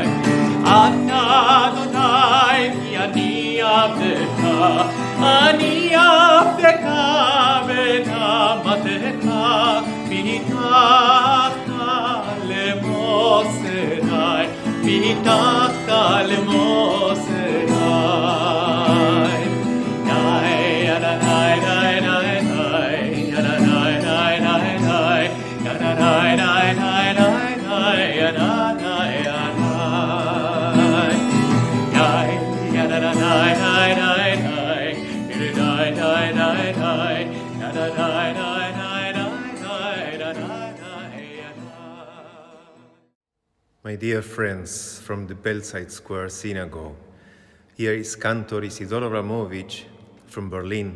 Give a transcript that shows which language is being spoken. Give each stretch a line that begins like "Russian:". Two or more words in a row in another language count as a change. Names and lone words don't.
Hebrew: ענה אדוני כי אני עבדך, אני עבדך ונעמתך, והטרחת למוס אליי, והטרחת למוס אליי. די אדוני די די די אדוני די די די אדוני די די די די אדוני די אדוני די די
English: My dear friends from the Belsize Square Synagogue, here is Cantor Isidor Abramovich from Berlin,